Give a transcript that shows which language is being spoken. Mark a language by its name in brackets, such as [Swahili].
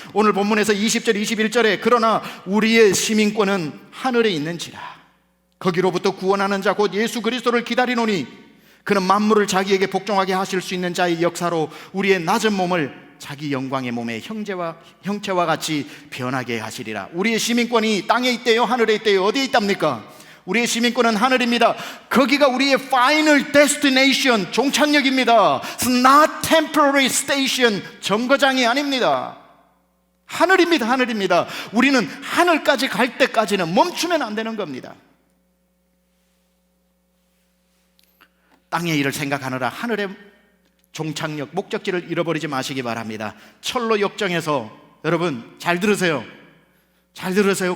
[Korean] 오늘 본문에서 20절 21절에 그러나 우리의 시민권은 하늘에 있는지라 거기로부터 구원하는 자 곧 예수 그리스도를 기다리노니 그는 만물을 자기에게 복종하게 하실 수 있는 자의 역사로 우리의 낮은 몸을 자기 영광의 몸의 형체와 같이 변하게 하시리라. 우리의 시민권이 땅에 있대요? 하늘에 있대요? 어디에 있답니까? 우리의 시민권은 하늘입니다. 거기가 우리의 [English] final destination, [Korean] 종착역입니다. [English] It's not temporary station, [Korean] 정거장이 아닙니다. 하늘입니다. 하늘입니다. 우리는 하늘까지 갈 때까지는 멈추면 안 되는 겁니다. 땅의 일을 생각하느라 하늘에 종착역, 목적지를 잃어버리지 마시기 바랍니다. 철로 역정에서, 여러분 잘 들으세요. 잘 들으세요.